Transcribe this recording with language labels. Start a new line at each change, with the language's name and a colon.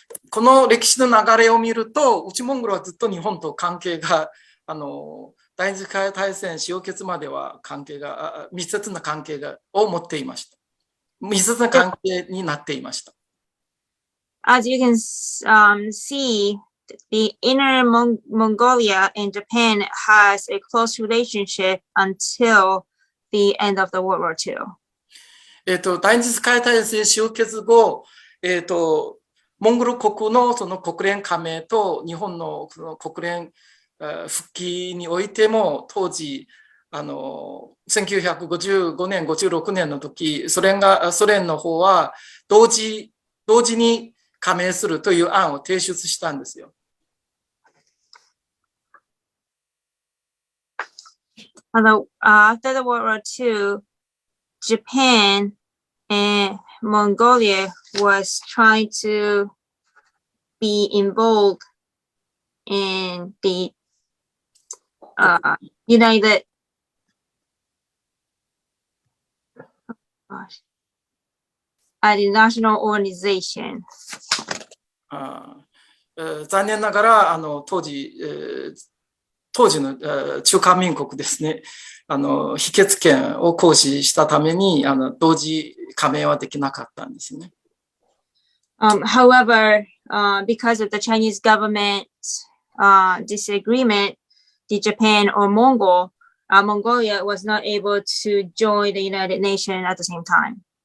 Japanese: この歴史の流れを見ると、内モンゴルはずっと日本と関係が第二次世界大戦終結までは密接な関係を持っていました。密接な関係になっていました。
English: As you can see, the Inner Mongolia and Japan has a close relationship until the end of the World War II.
Japanese: 第二次世界大戦終結後、モンゴル国のその国連加盟と日本のその国連復帰においても当時1955年56年の時ソ連の方は同時に加盟するという案を提出したんですよ。
English: After the World War II, Japan and Mongolia was trying to be involved in the United the national organization.
Japanese: 残念ながら当時の中華民国ですね、否決権を行使したために同時加盟はできなかったんですね。
English: However, because of the Chinese government's disagreement, the Japan or Mongolia was not able to join the United Nations at the same time.